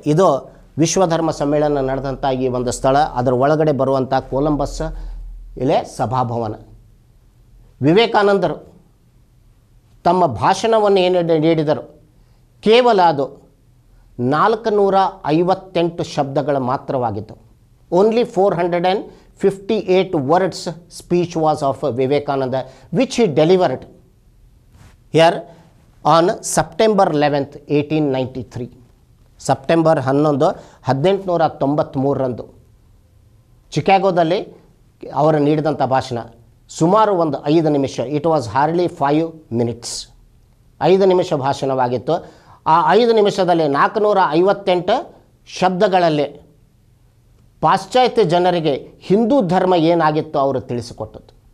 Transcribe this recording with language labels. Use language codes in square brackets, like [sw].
[kn] ಇದು ವಿಶ್ವಧರ್ಮ ಸಮ್ಮೇಳನ ನಡೆದಂಥ ಈ ಒಂದು ಸ್ಥಳ. ಅದರ ಒಳಗಡೆ ಬರುವಂಥ ಕೊಲಂಬಸ್ ಇಲ್ಲೇ ಸಭಾಭವನ. ವಿವೇಕಾನಂದರು ತಮ್ಮ ಭಾಷಣವನ್ನು ಏನು ನೀಡಿದರು, ಕೇವಲ ಅದು 458 ಶಬ್ದಗಳ ಮಾತ್ರವಾಗಿತ್ತು. [en] Only 458 words speech was of Vivekananda, which he delivered here on September 11th, 1893. [kn] September 11, 1893 ಚಿಕಾಗೋದಲ್ಲಿ ಅವರು ನೀಡಿದಂಥ ಭಾಷಣ ಸುಮಾರು ಒಂದು 5 ನಿಮಿಷ. [en] It was hardly 5 minutes. [kn] 5 ನಿಮಿಷ ಭಾಷಣವಾಗಿತ್ತು. ಆ 5 ನಿಮಿಷದಲ್ಲಿ 458 ಶಬ್ದಗಳಲ್ಲಿ ಪಾಶ್ಚಾತ್ಯ ಜನರಿಗೆ ಹಿಂದೂ ಧರ್ಮ ಏನಾಗಿತ್ತು ಅವರು ತಿಳಿಸಿಕೊಟ್ಟದ್ದು.